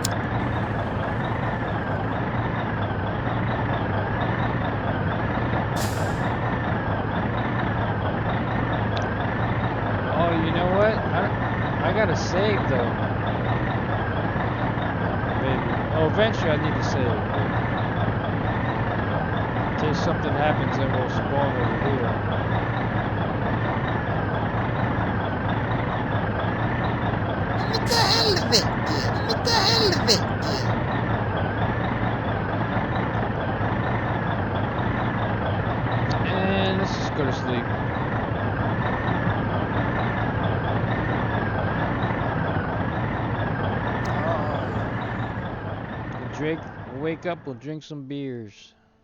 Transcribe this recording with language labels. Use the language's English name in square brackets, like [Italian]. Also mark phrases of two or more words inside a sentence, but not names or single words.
[English] Oh, you know what? I gotta save though. Maybe. Oh, eventually I need to save. In case something happens, then we'll spawn over here. [Finnish] Mitä helvettiä? Mitä helvettiä? [English] And let's just go to sleep. We'll wake up, we'll drink some beers.